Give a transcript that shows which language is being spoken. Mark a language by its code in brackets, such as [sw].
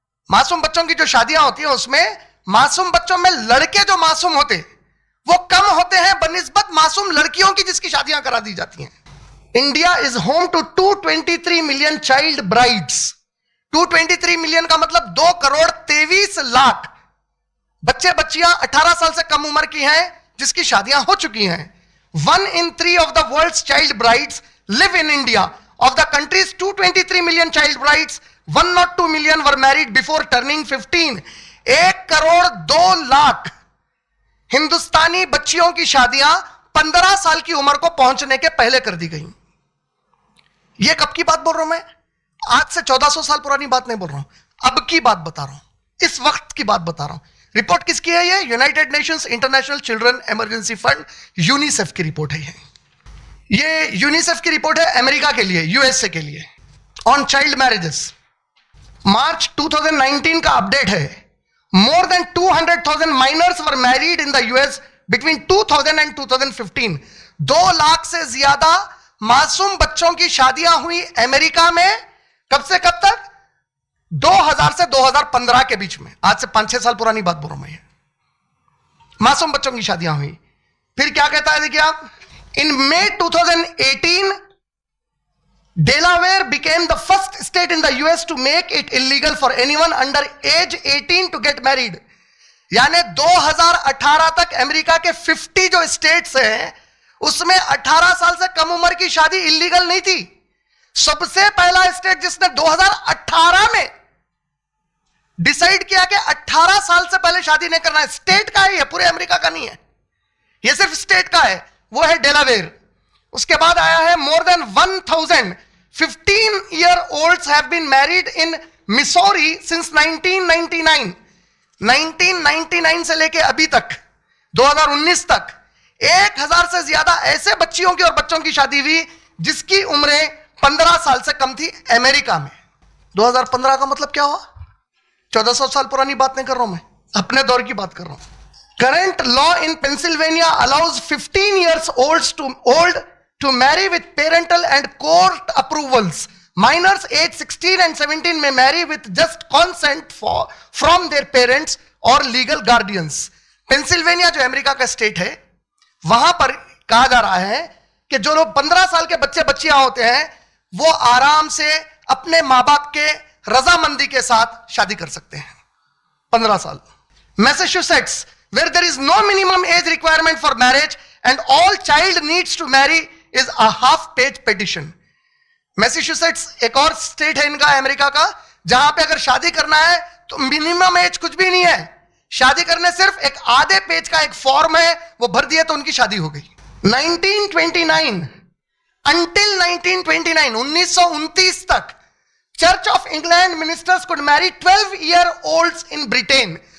[hi] मासूम बच्चों की जो शादियां होती हैं उसमें मासूम बच्चों में लड़के जो मासूम होते वो कम होते हैं बनिस्बत मासूम लड़कियों की जिसकी शादियां करा दी जाती हैं। [en] India is home to 223 million child brides. [hi] 223 million का मतलब 2,23,00,000 बच्चे बच्चियां 18 साल से कम उम्र की हैं जिसकी शादियां हो चुकी हैं। [en] 1 in 3 of the world's child brides live in India. Of the country's 223 million child brides, 102 million were married before turning 15. [hi] 1,02,00,000 हिंदुस्तानी बच्चियों की शादियां 15 साल की उम्र को पहुंचने के पहले कर दी गई। यह कब की बात बोल रहा हूं मैं? आज से 1400 साल पुरानी बात नहीं बोल रहा हूं, अब की बात बता रहा हूं, इस वक्त की बात बता रहा हूं। रिपोर्ट किसकी है? ये United Nations international children emergency fund, UNICEF की रिपोर्ट है। ये यूनिसेफ की रिपोर्ट है अमेरिका के लिए, यूएसए के लिए, [en] On child marriages. [hi] मार्च 2019 का अपडेट है। [en] More than 200,000 minors were married in the US between 2000 and 2015। [hi] 2 lakh से ज्यादा मासूम बच्चों की शादियां हुई अमेरिका में। कब से कब तक? 2000 से 2015 के बीच में। आज से 5-6 साल पुरानी बात बोल रहा हूं मैं। मासूम बच्चों की शादियां हुई। फिर क्या कहता है, देखिए आप, [en] इन May 2018 Delaware became the first state in the US to make it illegal for anyone under age 18 to get married। [hi] यानी 2018 तक अमेरिका के 50 जो स्टेट्स हैं उसमें 18 साल से कम उम्र की शादी इलीगल नहीं थी। सबसे पहला स्टेट जिसने 2018 में डिसाइड किया कि 18 साल से पहले शादी नहीं करना है, स्टेट का ही है, पूरे अमेरिका का नहीं है, यह सिर्फ स्टेट का है, वो है डेलावेयर। उसके बाद आया है [en] More than 1000 15-year-olds have been married in Missouri since 1999। [hi] 1999 से लेके अभी तक 2019 तक 1000 से ज्यादा ऐसे बच्चियों की और बच्चों की शादी हुई जिसकी उम्रें 15 साल से कम थी अमेरिका में। 2015 का मतलब क्या हुआ? 1400 साल पुरानी बात नहीं कर रहा हूं मैं, अपने दौर की बात कर रहा हूं। [en] Current law in Pennsylvania allows 15 years old to marry with parental and court approvals। Minors age 16 and 17 may marry with just consent from their parents or legal guardians। [hi] Pennsylvania जो अमेरिका का स्टेट है, वहां पर कहा जा रहा है कि जो लोग 15 साल के बच्चे बच्चियां होते हैं वो आराम से अपने मां बाप के रजामंदी के साथ शादी कर सकते हैं। 15 साल। [en] Massachusetts, where there is no minimum age requirement for marriage and all child needs to marry is a half-page petition। [hi] Massachusetts एक और स्टेट है इनका अमेरिका का, जहां पे अगर शादी करना है तो मिनिमम एज कुछ भी नहीं है, शादी करने सिर्फ एक आधे पेज का एक फॉर्म है, वो भर दिए तो उनकी शादी हो गई। [en] 1929 until 1929 1929 तक Church of England ministers could marry 12-year-olds in Britain.